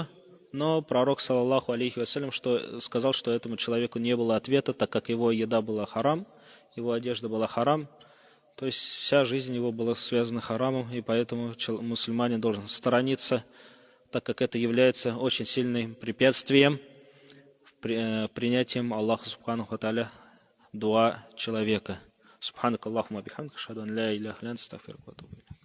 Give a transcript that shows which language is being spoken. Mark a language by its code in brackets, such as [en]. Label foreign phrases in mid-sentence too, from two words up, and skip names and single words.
[ru] Но пророк, [ar] صلى الله عليه وسلم, [ru] сказал, что этому человеку не было ответа, так как его еда была харам, его одежда была харам. То есть вся жизнь его была связана харамом, и поэтому мусульманин должен сторониться, так как это является очень сильным препятствием принятием Аллаха [ar] سبحانه وتعالى [ru] дуа человека. [ar] سبحانك اللهم بحمدك، أشهد أن لا إله إلا أنت، أستغفرك وأتوب إليك.